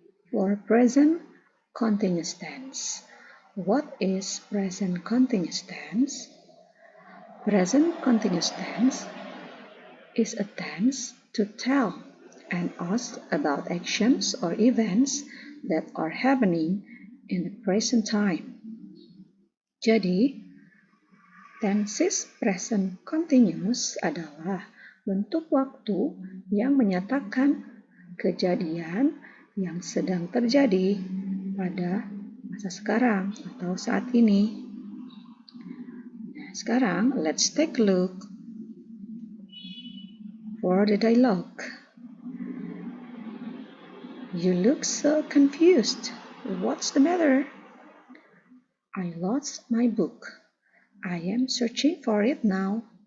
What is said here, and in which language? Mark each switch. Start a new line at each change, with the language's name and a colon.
English: For present continuous tense. What is present continuous tense? Present continuous tense is a tense to tell and ask about actions or events that are happening in the present time.
Indonesian: Jadi, tenses present continuous adalah bentuk waktu yang menyatakan kejadian yang sedang terjadi pada masa sekarang atau saat ini.
English: Sekarang, let's take a look for the dialogue. You look so confused. What's the matter? I lost my book. I am searching for it now.